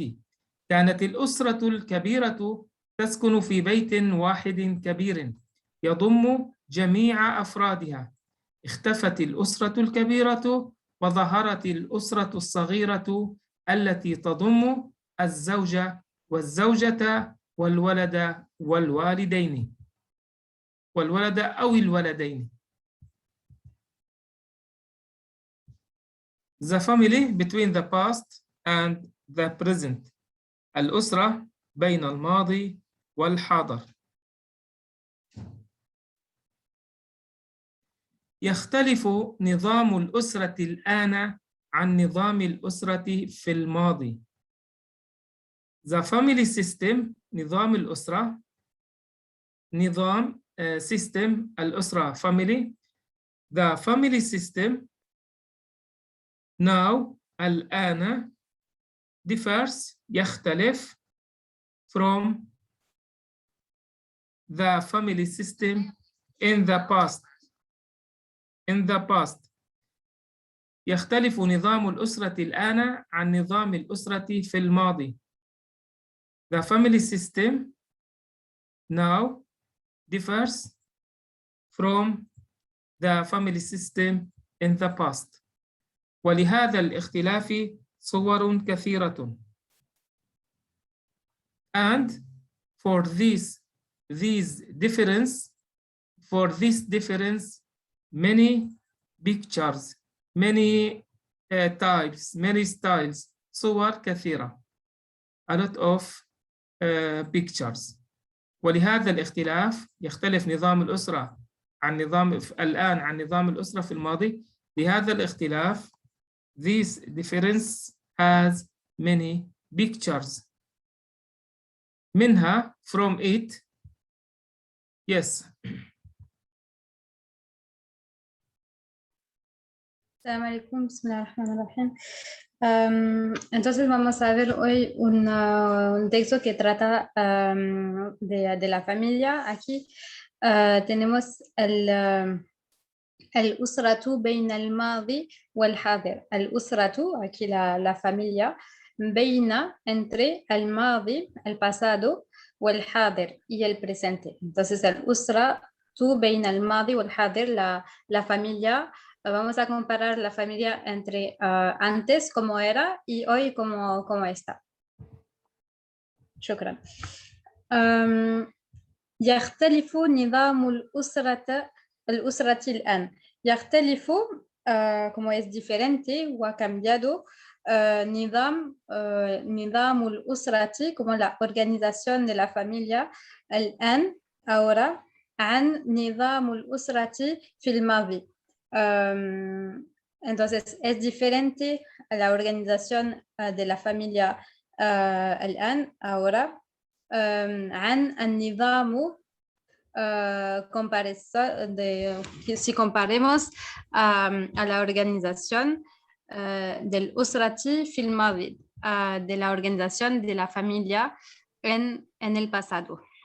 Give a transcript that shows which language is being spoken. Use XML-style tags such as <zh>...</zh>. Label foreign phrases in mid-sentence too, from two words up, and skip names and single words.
<ar>كانت الأسرة الكبيرة تسكن في بيت واحد كبير يضم جميع أفرادها. اختفت الأسرة الكبيرة وظهرت الأسرة الصغيرة التي تضم الزوجة والزوجة والولد والوالدين، والولد أو الولدين.</ar> <en>The family between the past and the present.</en> <ar>الأسرة بين الماضي والحاضر. يختلف نظام الأسرة الآن عن نظام الأسرة في الماضي.</ar> <en>The family system،</en> <ar>نظام الأسرة، نظام system الأسرة family.</ar> <en>The family system now الآن differs يختلف from the family system in the past. In the past</en> <ar>يختلف نظام الأسرة الآن عن نظام الأسرة في الماضي.</ar> <en>The family system now differs from the family system in the past.</en> <ar>ولهذا الاختلاف صور كثيرة.</ar> <en>And for this difference, many pictures, many types, many styles،</en> <ar>صور كثيرة.</ar> <en>A lot of pictures.</en> <ar>ولهذا الاختلاف يختلف نظام الأسرة عن نظام الآن عن نظام الأسرة في الماضي. لهذا الاختلاف</ar> <en>this difference has many pictures. منها from it. Yes.</en> <ar>السلام عليكم، بسم الله الرحمن الرحيم.</ar> <es>Entonces vamos a ver hoy un texto que trata de la familia. Aquí tenemos</es> <ar>الأسرة بين الماضي والحاضر. الأسرة,</ar> <es>aquí la familia, بين, entre el الماضي, el pasado, والحاضر, y el presente.</es> <ar>Entonces الأسرة بين الماضي والحاضر,</ar> <es>la familia. Vamos a comparar la familia entre antes como era y hoy como está.</es> <ar>شكرا. يختلف نظام الأسرة الآن.</ar> <es>يختلف como es diferente o ha cambiado</es> <ar>نظام الأسرة</ar> <es>como la organización de la familia الآن ahora</es> <ar>عن نظام الأسرة في الماضي.</ar> <es>Entonces es diferente la organización de la familia الآن ahora</es> <ar>عن النظام</ar> <es>si comparemos a la organización del</es> <ar>أسرة في الماضي,</ar> <es>de la organización de la familia en el pasado.</es>